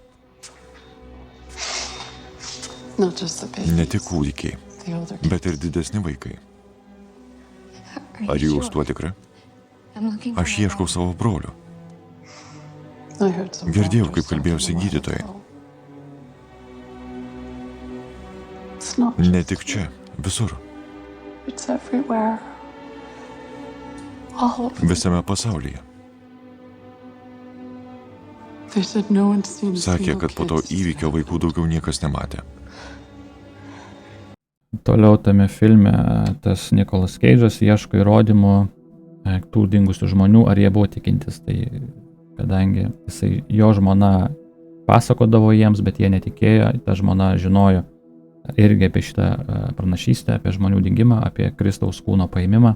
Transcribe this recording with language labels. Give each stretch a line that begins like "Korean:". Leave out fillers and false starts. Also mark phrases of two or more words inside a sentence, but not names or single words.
Lithuanian: Ne tik kūdikiai, bet ir didesni vaikai. Ar jūs tuo tikri? Aš ieškau savo brolių. Girdėjau, kaip kalbėjosi gydytojai.
English: It's not
Lithuanian: Ne
English: just
Lithuanian: tik čia, visur,
English: it's everywhere. All of
Lithuanian: visame pasaulyje.
English: They said no one's seen a
Lithuanian: Sakė,
English: single
Lithuanian: kad po to
English: kid
Lithuanian: įvykio vaikų daugiau niekas nematė. Toliau tame filme tas Nicolas Cage'as ieško įrodymų tų dingusių žmonių, ar jie buvo tikintis. Tai kadangi jo žmona pasakodavo jiems, bet jie netikėjo, ta žmona žinojo irgi apie šitą pranašystę, apie žmonių dingimą, apie Kristaus kūno paėmimą.